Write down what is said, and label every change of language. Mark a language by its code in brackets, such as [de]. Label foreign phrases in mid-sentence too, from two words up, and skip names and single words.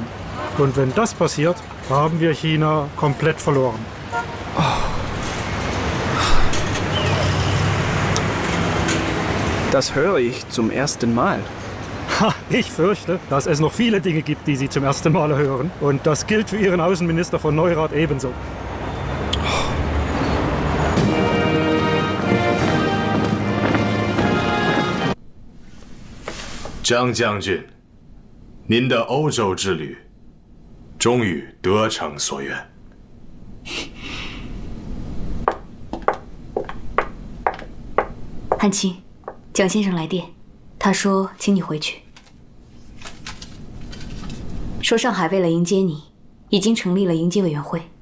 [de] Und wenn das passiert, haben wir China komplett verloren. Das höre ich zum ersten Mal. Ha, ich fürchte, dass es noch viele Dinge gibt, die Sie zum ersten Mal hören. Und das gilt für Ihren Außenminister von Neurath ebenso. [zh] 张将军，您的欧洲之旅终于得偿所愿。汉卿，蒋先生来电，他说请你回去，说上海为了迎接你，已经成立了迎接委员会。